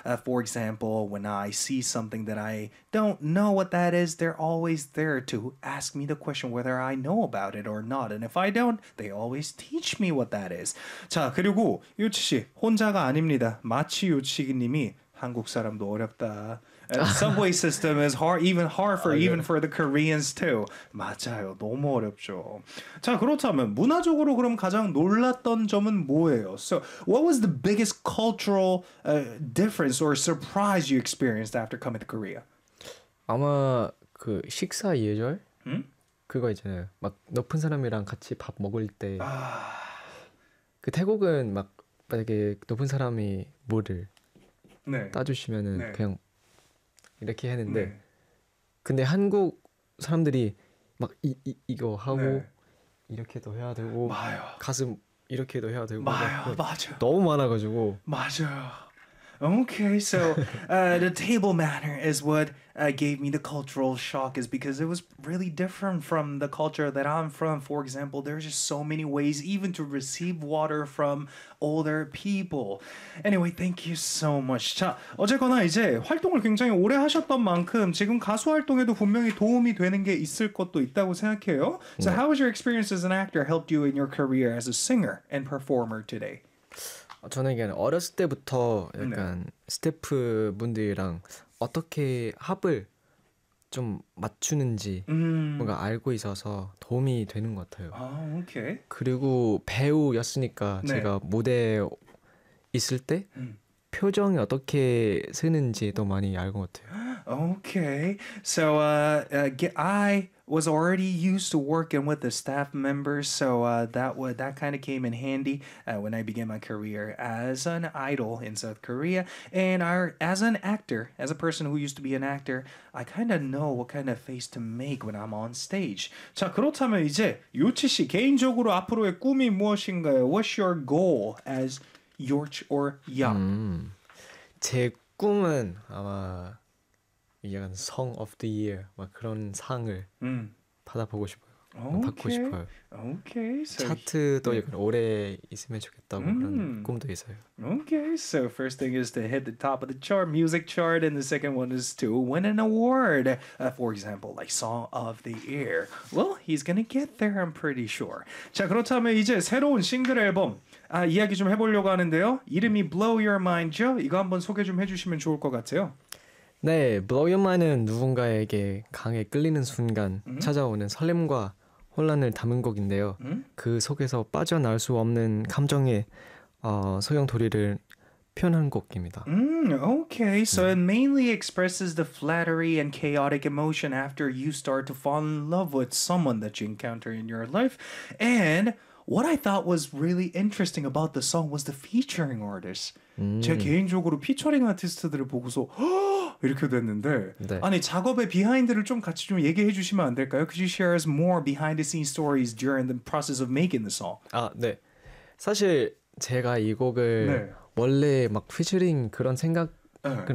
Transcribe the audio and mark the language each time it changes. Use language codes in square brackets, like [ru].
[en] For example, when I see something that I don't know what that is, they're always there to ask me the question whether I know about it or not. And if I don't, they always teach me what that is. [ko] 자, 그리고 유치 씨, 혼자가 아닙니다. 마치 유치 님이 한국 사람도 어렵다. [en] And subway system is hard, even hard for even for the Koreans too. [ko] 맞아요, 너무 어렵죠. 자, 그렇다면 문화적으로 그럼 가장 놀랐던 점은 뭐예요? So, what was the biggest cultural difference or surprise you experienced after coming to Korea? 아마 그 식사 예절? 응? 그거 있잖아요. 막 높은 사람이랑 같이 밥 먹을 때. 아... 그 태국은 막 만약에 높은 사람이 뭐를 네. 따주시면은 네. 그냥 이렇게 했는데 네. 근데 한국 사람들이 막 이거 하고 네. 이렇게도 해야 되고 맞아요. 가슴 이렇게도 해야 되고 맞아요. 맞아요. 너무 많아가지고 맞아요. [en] Okay, so the table manner is what gave me the cultural shock is because it was really different from the culture that I'm from. For example, there's just so many ways even to receive water from older people. Anyway, thank you so much. [ko] 자, 어쨌거나 이제 활동을 굉장히 오래 하셨던 만큼 지금 가수 활동에도 분명히 도움이 되는 게 있을 것도 있다고 생각해요. [en] So how has your experience as an actor helped you in your career as a singer and performer today? [ko] 저는 어렸을 때부터 약간 네. 스태프 분들이랑 어떻게 합을 좀 맞추는지 뭔가 알고 있어서 도움이 되는 것 같아요. 아, 오케이. 그리고 배우였으니까 네. 제가 무대에 있을 때 표정이 어떻게 쓰는지도 많이 알고 같아요. [en] Okay. So I was already used to working with the staff members, so that kind of came in handy when I began my career as an idol in South Korea. And as an actor, as a person who used to be an actor, I kind of know what kind of face to make when I'm on stage. [ko] 자, 그렇다면 이제 유치 씨 개인적으로 앞으로의 꿈이 무엇인가요? [en] What's your goal as Yorch or Young? [ko] 제 꿈은 아마 약간 Song of the Year 막 그런 상을 받아보고 싶어요. [en] Okay. [ko] 받고 싶어요. [en] Okay. [ko] So 차트도 약간 오래 있으면 좋겠다고 그런 꿈도 있어요. [en] Okay, so first thing is to hit the top of the chart, music chart, and the second one is to win an award. For example, like Song of the Year. Well, he's gonna get there, I'm pretty sure. [ko] 자, 그렇다면 이제 새로운 싱글 앨범 이야기 좀 해보려고 하는데요. 이름이 Blow Your Mind죠? 이거 한번 소개 좀 해주시면 좋을 것 같아요. 네, Blow Your Mind은 누군가에게 강에 끌리는 순간 찾아오는 설렘과 혼란을 담은 곡인데요. 그 속에서 빠져나올 수 없는 감정의 소용돌이를 표현한 곡입니다. [en] Okay, so it mainly expresses the flattery and chaotic emotion after you start to fall in love with someone that you encounter in your life. And what I thought was really interesting about the song was the featuring artist. [ko] 제 개인적으로 피처링 아티스트들을 보고서 이렇게 됐는데 네. 아니 작업의 비하인드를 좀 같이 좀 얘기해 주시면 안 될까요? [en] Could you share us more behind the scenes stories during the process of making the song? [ko] 아, 네. 사실 제가 이 곡을 네. 원래 막 피처링 그런 생각은 네.